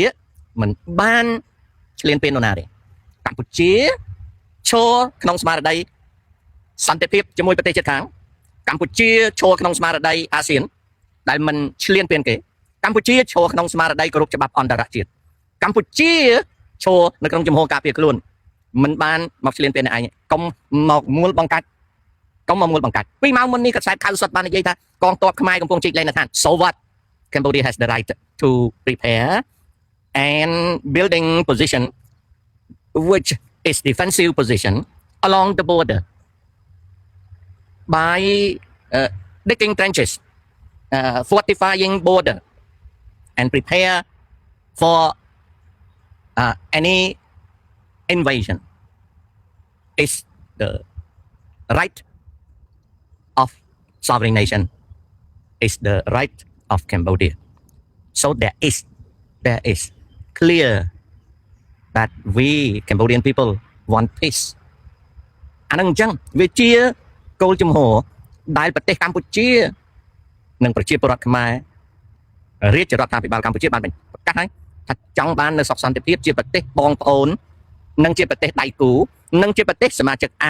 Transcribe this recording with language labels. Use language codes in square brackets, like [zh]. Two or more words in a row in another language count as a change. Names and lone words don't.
[km] មិនបានឆ្លៀនពៀននរណាទេកម្ពុជាឈរក្នុងស្មារតីសន្តិភាពជាមួយប្រទេសជិតខាងកម្ពុជាឈរក្នុងស្មារតីអាស៊ានដែលមិនឆ្លៀនពៀ នគេកម្ពុជាឈរក្នុងស្មារតីគោរពច្បាប់អន្តរជាតិកម្ពុជាឈរនៅក្នុងជំហរការពារខ្លួនមិនបាន មកឆ្លៀនពៀនឯងកុំមកមូលបង្កាច់ពីម៉ោងមុននេះកសែតខៅសុតបាននិយាយថាកងទ័ពខ្មែរកំពុងជីកលេងនៅឋាន [en] So what Cambodia has the right to prepare and building position which is defensive position along the border by digging trenches fortifying border and prepare for any invasion is the right of sovereign nation is the right of Cambodia. So there is clear that we Cambodian people want peace. [km] អានឹងអញ្ចឹងវាជាគោលជំហរដែលប្រទេសកម្ពុជានិងប្រជាពលរដ្ឋខ្មែររាជរដ្ឋាភិបាលកម្ពុជាបានប្រកាសហើយថាច ង់បាននៅសុខសន្តិភាពជាប្រទេសបងប្អូននិងជាប្រទេសដៃគូនិងជាប្រទេសសមាជិកអា